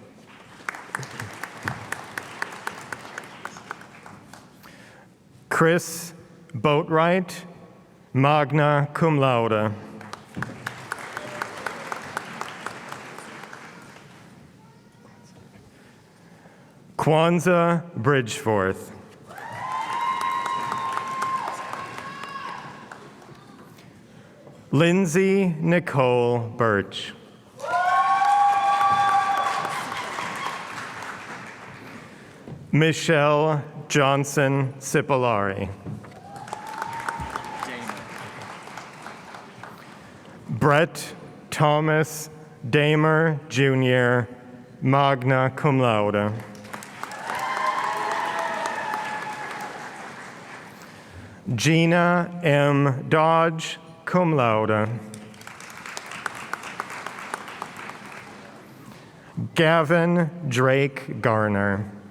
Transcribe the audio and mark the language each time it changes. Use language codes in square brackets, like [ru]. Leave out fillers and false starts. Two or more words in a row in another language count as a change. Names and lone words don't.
[en] Chris Boatwright, [la] magna cum laude. [en] Kwanzaa Bridgeforth. Lindsay Nicole Birch. Michelle Johnson Cipollari. Brett Thomas Damer Jr., [la] magna cum laude. [en] Gina M. Dodge, [la] cum laude. [en] Gavin Drake Garner.